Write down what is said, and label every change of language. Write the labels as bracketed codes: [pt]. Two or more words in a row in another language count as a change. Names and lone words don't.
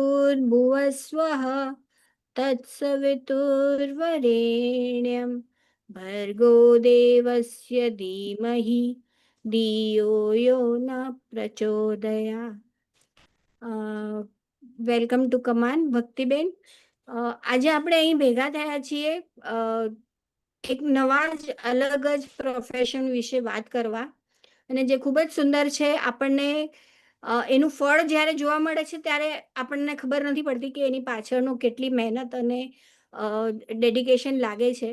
[sa] भूर्भुवस्वः तत्सवितुर्वरेण्यं भर्गो देवस्य धीमहि धियो यो न प्रचोदयात्. [en] Welcome to Kaman Bhaktiben. [gu] આજે આપણે અહીં ભેગા થયા છીએ એક નવા જ અલગ જ પ્રોફેશન વિશે વાત કરવા, અને જે ખૂબ જ સુંદર છે. આપણને એનું ફળ જ્યારે જોવા મળે છે ત્યારે આપણને ખબર નથી પડતી કે એની પાછળનું કેટલી મહેનત અને ડેડિકેશન લાગે છે.